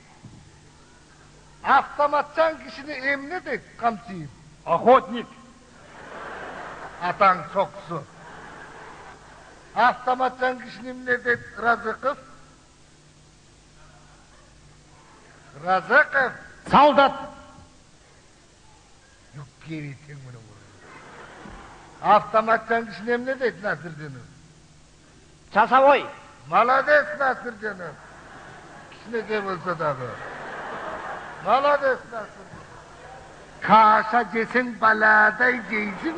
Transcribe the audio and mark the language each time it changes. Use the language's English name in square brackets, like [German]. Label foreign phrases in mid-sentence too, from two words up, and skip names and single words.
[Kyrgyz] Автоматчан кишини эмне дейт? Камчыйт. Охотник. Атаң чоксу. Автоматчан кишини эмне дейт? Разыков. Разыков. Солдат. Yok geri temini vurur. Автоматчан кишини эмне дейт? Насырдинов. Часовой. Молодец, Насырдинов. Кичинекей болсо дагы. Молодец, Насырдинов. Каша жесең баладай жейсиң.